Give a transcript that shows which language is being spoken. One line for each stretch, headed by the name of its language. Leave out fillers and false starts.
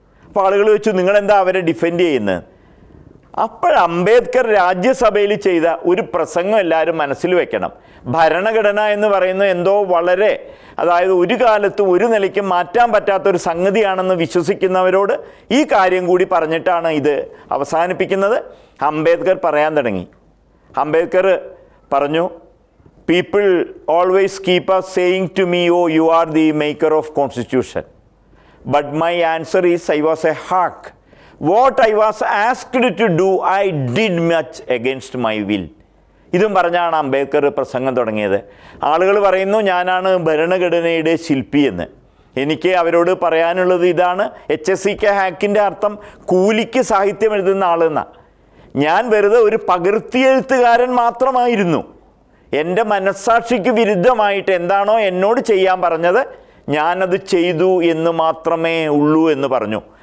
Malayalam: അപ്പോൾ ആളുകൾ ചോദിച്ചു നിങ്ങളെന്താ അവരെ ഡിഫെൻഡ് ചെയ്യുന്നത്? അപ്പോൾ അംബേദ്കർ രാജ്യസഭയിൽ ചെയ്ത ഒരു പ്രസംഗം എല്ലാവരും മനസ്സിൽ വെക്കണം. ഭരണഘടന എന്ന് പറയുന്നത് എന്തോ വളരെ, അതായത് ഒരു കാലത്തും ഒരു നിലയ്ക്കും മാറ്റാൻ പറ്റാത്തൊരു സംഗതിയാണെന്ന് വിശ്വസിക്കുന്നവരോട് ഈ കാര്യം കൂടി പറഞ്ഞിട്ടാണ് ഇത് അവസാനിപ്പിക്കുന്നത്. അംബേദ്കർ പറയാൻ തുടങ്ങി. അംബേദ്കർ പറഞ്ഞു,
English: People always keep us saying to me, oh, you are the maker of constitution. But my answer is, I was a hack. What I was asked to do, I did much against my will.
Malayalam: ഇതും പറഞ്ഞാണ് അംബേദ്കർ പ്രസംഗം തുടങ്ങിയത്. ആളുകൾ പറയുന്നു ഞാനാണ് ഭരണഘടനയുടെ ശില്പി എന്ന്. എനിക്ക് അവരോട് പറയാനുള്ളത് ഇതാണ്. HSCK ഹാക്കിൻ്റെ അർത്ഥം കൂലിക്ക് സാഹിത്യം എഴുതുന്ന ആളെന്നാണ്. ഞാൻ വെറുതെ ഒരു പകർത്തിയെഴുത്തുകാരൻ മാത്രമായിരുന്നു. എൻ്റെ മനസ്സാക്ഷിക്ക് വിരുദ്ധമായിട്ട് എന്താണോ എന്നോട് ചെയ്യാൻ പറഞ്ഞത് ഞാനത് ചെയ്തു എന്ന് മാത്രമേ ഉള്ളൂ എന്ന് പറഞ്ഞു.